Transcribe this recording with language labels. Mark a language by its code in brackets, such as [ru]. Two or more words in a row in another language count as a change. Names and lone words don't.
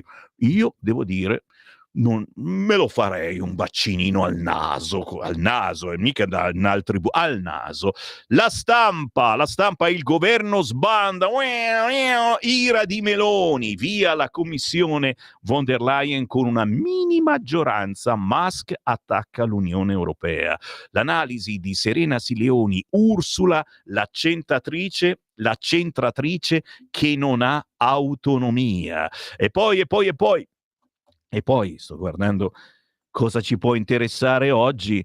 [it] Io devo dire, non me lo farei un vaccinino al naso e mica al naso. La stampa, il governo sbanda, ira di Meloni, via la commissione von der Leyen con una mini maggioranza, Musk attacca l'Unione Europea. L'analisi di Serena Sileoni, Ursula, la centratrice che non ha autonomia. E poi sto guardando cosa ci può interessare oggi.